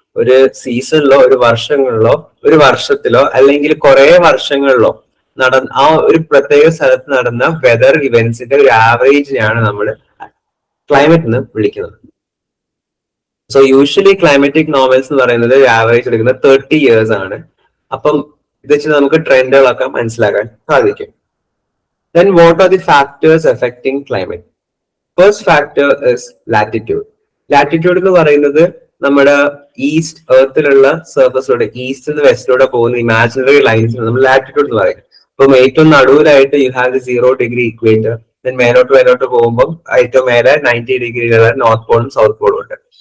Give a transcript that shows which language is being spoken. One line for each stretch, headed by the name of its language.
Malayalam: ഒരു സീസണിലോ ഒരു വർഷങ്ങളിലോ ഒരു വർഷത്തിലോ അല്ലെങ്കിൽ കുറെ വർഷങ്ങളിലോ ആ ഒരു പ്രത്യേക സ്ഥലത്ത് നടന്ന വെദർ ഇവന്റ്സിന്റെ ഒരു ആവറേജിനെയാണ് നമ്മൾ ക്ലൈമറ്റ് എന്ന് വിളിക്കുന്നത്. സോ യൂഷ്വലി ക്ലൈമാറ്റിക് നോവൽസ് എന്ന് പറയുന്നത് ആവറേജ് എടുക്കുന്നത് 30 years ആണ്. അപ്പം ഇത് വെച്ച് നമുക്ക് ട്രെൻഡുകളൊക്കെ മനസ്സിലാക്കാൻ സാധിക്കും.
English: Then what are the factors affecting climate? First factor is latitude.
Malayalam: Latitude എന്ന് പറയുന്നത് നമ്മുടെ ഈസ്റ്റ് എർത്തിലുള്ള സർഫസിലൂടെ ഈസ്റ്റ് നിന്ന് വെസ്റ്റിലൂടെ പോകുന്ന ഇമാജിനറി ലൈൻസ് നമ്മൾ ലാറ്റിറ്റ്യൂഡ് എന്ന് പറയും. അപ്പം ഏറ്റവും നടുവിലായിട്ട്
English: You have 0° equator.
Malayalam: ദെൻ മേലോട്ട് പോകുമ്പോൾ ഏറ്റവും മേലെ 90 ഡിഗ്രിയിലുള്ള നോർത്ത് പോളും സൗത്ത് പോളും ഉണ്ട്.